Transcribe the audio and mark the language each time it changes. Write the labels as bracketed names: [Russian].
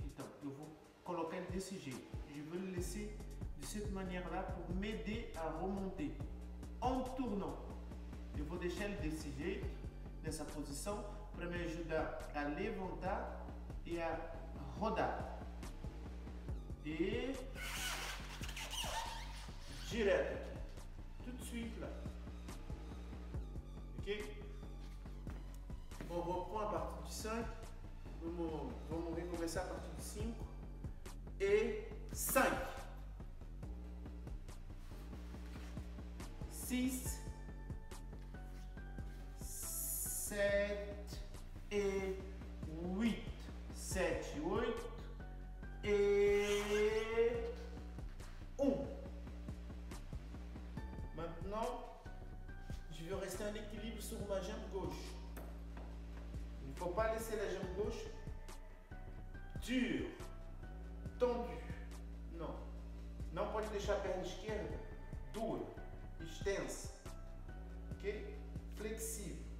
[Portuguese] Então, eu vou colocar ele desse jeito. [French] Je veux le laisser de cette manière-là pour m'aider à remonter. En tournant. [Portuguese] Eu vou deixar ele desse jeito, nessa posição, para me ajudar a levantar e a rodar. E direto aqui. [French] Tout de suite là. Ok? On reprend à partir du 5. [Portuguese] Vamos recomeçar a partir [French] du 5. Et 5. 6, 7 et 8. 7, 8 et 1. Maintenant, je vais rester en équilibre sur ma jambe gauche. Il ne faut pas laisser la jambe gauche dure, tendue. [Portuguese] Não. Não pode deixar a perna esquerda dura, extensa. Ok? Flexível.